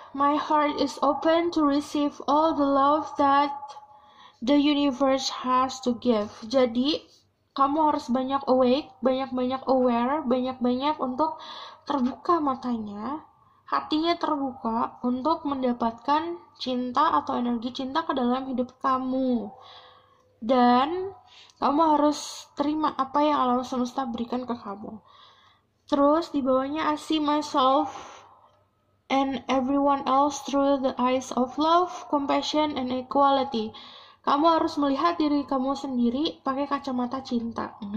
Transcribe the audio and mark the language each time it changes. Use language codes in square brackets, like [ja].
[en] My heart is open to receive all the love that the universe has to give. [id] Jadi, kamu harus banyak awake, banyak-banyak aware, banyak-banyak untuk terbuka matanya, hatinya terbuka untuk mendapatkan cinta atau energi cinta ke dalam hidup kamu. Dan kamu harus terima apa yang alam semesta berikan ke kamu. Terus di bawahnya, [en] I see myself and everyone else through the eyes of love, compassion, and equality. [id] Kamu harus melihat diri kamu sendiri pakai kacamata cinta.